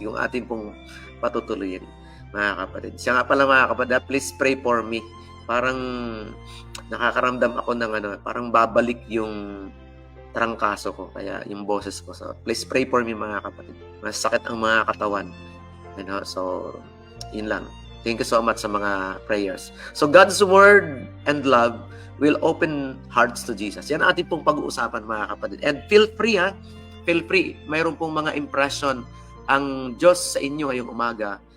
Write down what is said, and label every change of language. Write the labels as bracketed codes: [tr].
[tl] Yung ating pong patutuloyin, mga kapatid. Siya nga pala mga kapatid, [en] please pray for me. [tl] Parang nakakaramdam ako ng parang babalik yung trangkaso ko, kaya yung boses ko. [en] So, please pray for me [tl] mga kapatid. Masakit ang mga katawan. So, yun lang. [en] Thank you so much [tl] sa mga [en] prayers. So, God's word and love will open hearts to Jesus. [tl] Yan ating pong pag-uusapan mga kapatid. [en] And feel free feel free. [tl] Mayroon pong mga impression ang Diyos sa inyo ngayong umaga.